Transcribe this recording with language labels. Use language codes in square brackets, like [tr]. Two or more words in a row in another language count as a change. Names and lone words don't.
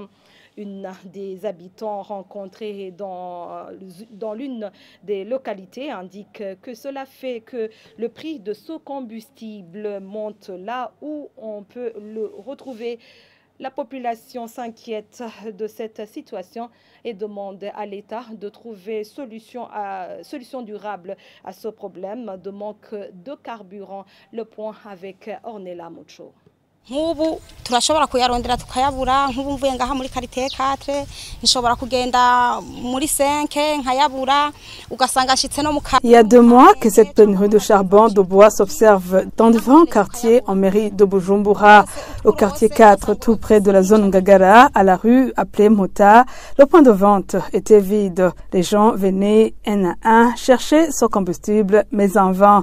[fr] Une des habitants rencontrés dans l'une des localités indique que cela fait que le prix de ce combustible monte là où on peut le retrouver. La population s'inquiète de cette situation et demande à l'État de trouver solution durable à ce problème de manque de carburant. Le point avec Ornella Mocho. [rn] Nk'ubu turashobora kuyarondera tukayabura nk'ubu mvuye ngaha muri quartier 4 nshobora kugenda muri 5 nkayabura ugasanga nshitse no mu. [fr] Il y a 2 mois que cette pénurie de charbon de bois s'observe dans différents quartiers en mairie de Bujumbura. Au quartier 4, tout près de la zone Ngagara, à la rue appelée Mota, le point de vente était vide. Les gens venaient un à un chercher ce combustible, mais en vain.